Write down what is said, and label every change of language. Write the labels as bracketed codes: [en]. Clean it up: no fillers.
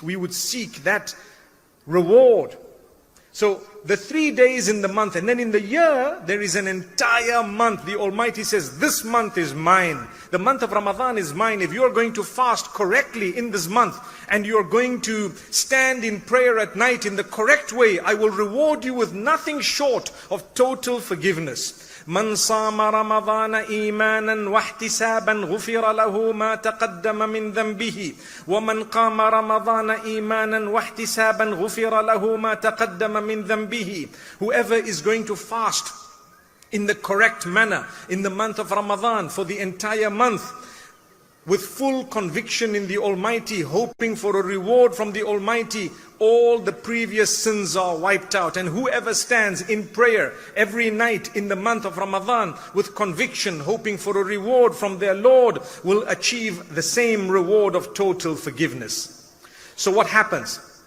[en] We would seek that reward. So the 3 days in the month, and then in the year, there is an entire month. The Almighty says, this month is mine. The month of Ramadan is mine. If you are going to fast correctly in this month, and you are going to stand in prayer at night in the correct way, I will reward you with nothing short of total forgiveness. [ar] من صام رمضان إيمانا واحتسابا غفر له ما تقدم من ذنبه ومن قام رمضان إيمانا واحتسابا غفر له ما تقدم من ذنبه. [en] Whoever is going to fast in the correct manner in the month of Ramadan for the entire month, with full conviction in the Almighty, hoping for a reward from the Almighty, all the previous sins are wiped out. And whoever stands in prayer every night in the month of Ramadan with conviction, hoping for a reward from their Lord, will achieve the same reward of total forgiveness. So what happens?